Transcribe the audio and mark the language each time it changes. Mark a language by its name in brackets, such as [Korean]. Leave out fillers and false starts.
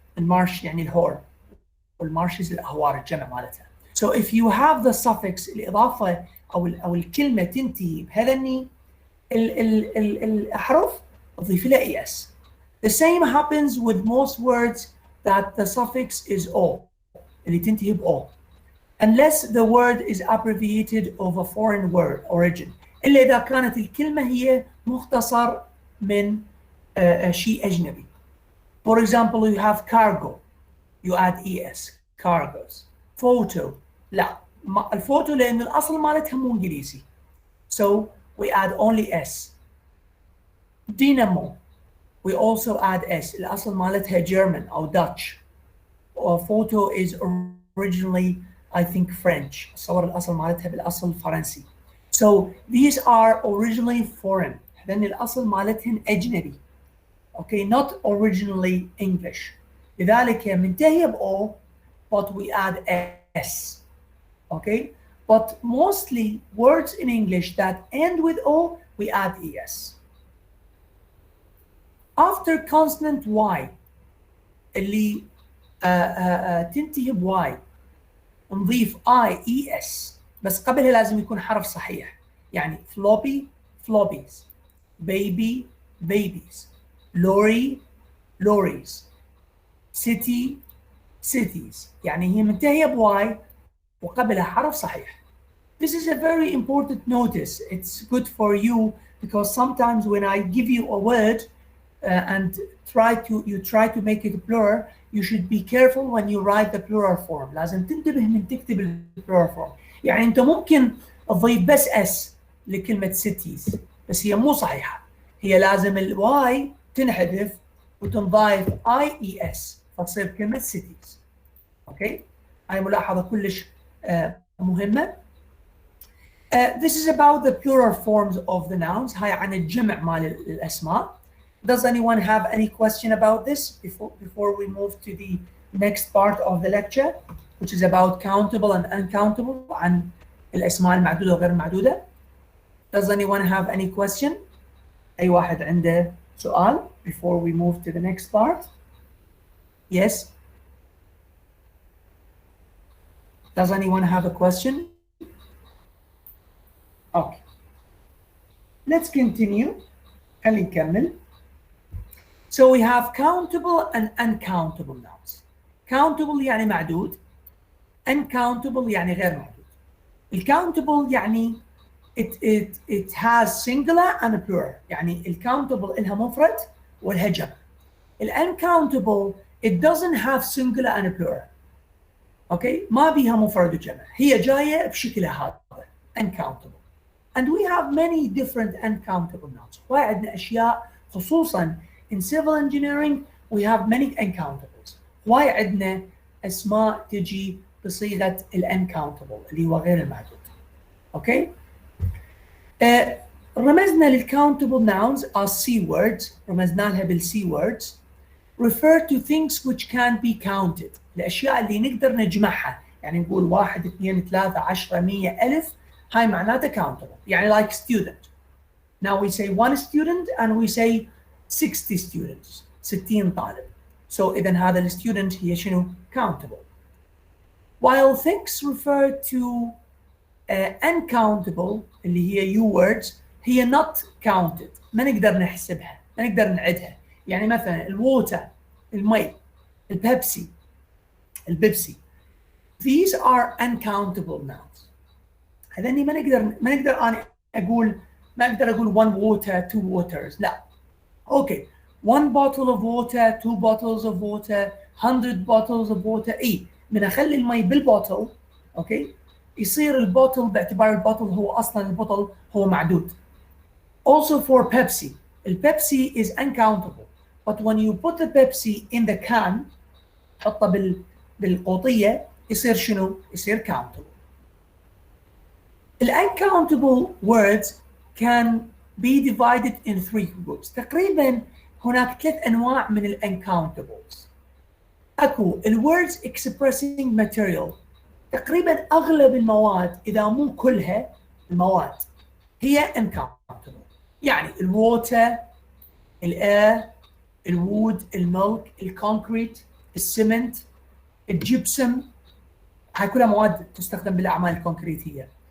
[Arabic] المارش يعني الهور والmarshes الأهوار الجمع مالتها. [English] So if you have the suffix [Arabic] الإضافة أو الكلمة تنتهي بهذني الأحرف أضيف لها ES. [English] The same happens with most words that the suffix is O [Arabic] اللي تنتهي ب O. [English] Unless the word is abbreviated of a foreign word origin. [Arabic] إلا إذا كانت الكلمة هي مختصر من شيء أجنبي. [English] For example, you have cargo, you add ES, cargos. [Arabic] Photo, لا الفوتو لأن الأصل مالتها مو إنجليزي. [English] So we add only S. Dynamo, we also add S. [Arabic] الأصل مالتها German أو Dutch. [English] Or photo is originally I think French. [Arabic] صور الأصل مالتها بالأصل فرنسي. [English] So these are originally foreign. [Arabic] لأن الأصل مالتهن أجنبي. [English] Okay, not originally English. [Arabic] لذلك منتهية ب O, [English] but we add S. Okay, but mostly words in English that end with O, we add ES. After consonant Y, [Arabic] اللي تنتهي ب Y, نضيف IES بس قبلها لازم يكون حرف صحيح. يعني floppy, floppies, baby, babies, lorry, lorries, city, cities. يعني هي منتهية ب Y وقبلها حرف صحيح. [English] This is a very important notice. It's good for you because sometimes when I give you a word and you try to make it plural, you should be careful when you write the plural form. [Arabic] لازم تنتبه من تكتب ال plural form. يعني أنت ممكن تضيف بس S لكلمة cities بس هي مو صحيحة. هي لازم ال Y تنحذف وتنضاف IES فتصير كلمة cities. Okay? هاي ملاحظة كلش مهمة. [English] This is about the plural forms of the nouns. [Arabic] هاي عن الجمع مال الأسماء. [English] Does anyone have any question about this before we move to the next part of the lecture, which is about countable and uncountable [Arabic] عن الأسماء المعدودة وغير المعدودة? [English] Does anyone have any question? [Arabic] أي واحد عنده سؤال [English] before we move to the next part? Yes? Does anyone have a question? Okay. Let's continue. [Arabic] خلينا نكمل. [English] So we have countable and uncountable nouns. [Arabic] Countable يعني معدود. Uncountable يعني غير معدود. [English] الcountable يعني it has singular and plural. [Arabic] يعني الcountable إلها مفرد والها جمع. [English] uncountable it doesn't have singular and plural. [Arabic] اوكي ما بيها مفرد وجمع، هي جايه بشكلها هذا uncountable. [English] And we have many different uncountable nouns. [Arabic] وايد عندنا اشياء خصوصا [English] in civil engineering we have many uncountables. [Arabic] وايد عندنا اسماء تجي بصيغه uncountable اللي هو غير المعدود. اوكي؟ رمزنا للcountable nouns [English] as C words، [Arabic] رمزنا لها بالC words. [English] refer to things which can be counted. [Arabic] الاشياء اللي نقدر نجمعها، يعني نقول 1 2 3 10 100 1000 هاي معناتها countable. [English] يعني like student. Now we say one student and we say 60 students. [Arabic] 60 طالب. So إذا هذا الستودنت هي شنو؟ countable. [English] While things refer to uncountable [Arabic] اللي هي [English] U words هي not counted. [Arabic] ما نقدر نحسبها، ما نقدر نعدها. يعني مثلا الووتر، المي، البيبسي، [English] these are uncountable nouns. [Arabic] هذني ما نقدر انا اقول، ما اقدر اقول [English] one water two waters، [Arabic] لا. [English] Okay one bottle of water two bottles of water 100 bottles of water. [Arabic] اي من اخلي المي بالبوتل اوكي يصير البوتل باعتبار البوتل هو اصلا البوتل هو معدود. [English] Also for Pepsi, البيبسي is uncountable. But when you put the Pepsi in the can [Arabic] حطه بالقوطية يصير شنو؟ يصير [English] countable. The uncountable words can be divided in 3 groups. [Arabic] تقريبا هناك 3 أنواع من uncountables. [English] أكو words expressing material. [Arabic] تقريبا أغلب المواد إذا مو كلها المواد هي uncountable. يعني الووتر، الاير، الوود، الملك، الكونكريت، السمنت، الجبسم، هاي كلها مواد تستخدم بالاعمال الكونكريتيه.